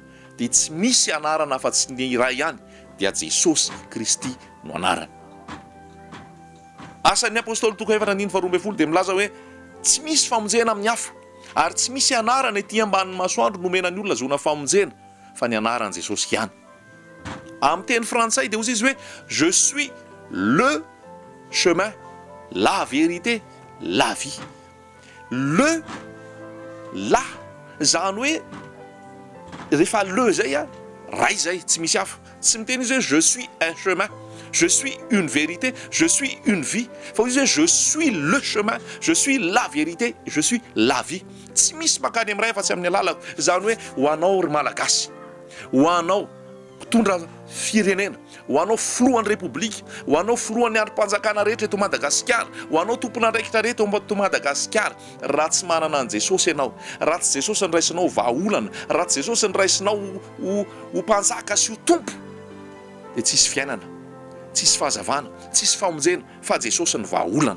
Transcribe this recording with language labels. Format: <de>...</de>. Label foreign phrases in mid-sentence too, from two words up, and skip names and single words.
<mg>Dia tsy misy anarana fa tsy ny iray ihany, dia Jesosy Kristy no anarana. Asan'ny apôstôly 4:12 dia milaza hoe tsy misy famonjena amin'ny hafa ary tsy misy anarana ety ambanin'ny masoandro nomenany olona zona famonjena fa ny anaran'i Jesosy ihany. Amin'ny teny frantsay dia hozy izy hoe</mg> <fr>je suis le chemin, la vérité, la vie. Le, la,</fr> <mg>zany hoe rehefa le zay ray zay, tsy misy hafa. Tsy miteny izy hoe</mg> <fr>je suis un chemin, je suis une vérité, je suis une vie.</fr> <mg>Fa izy hoe</mg> <fr>je suis le chemin, je suis la vérité, je suis la vie.</fr> <mg>Tsy misy makany amin'ny ray fa tsy amin'ny alalako. Zany hoe ho anao ry malagasy, ho anao mpitondra firenena, ho anao filohan'ny repoblika, ho anao filohan'ny androm-panjakana rehetra eto Madagasikara, ho anao tompon'andraikitra rehetra eto Madagasikara, raha tsy manana an Jesosy ianao, raha tsy Jesosy ny raisinao ho vahaolana, raha tsy Jesosy ny raisinao ho mpanjaka sy ho tompo, dia tsisy fiainana, tsisy fahazavana, tsisy famonjena, fa Jesosy ny vahaolana.</mg>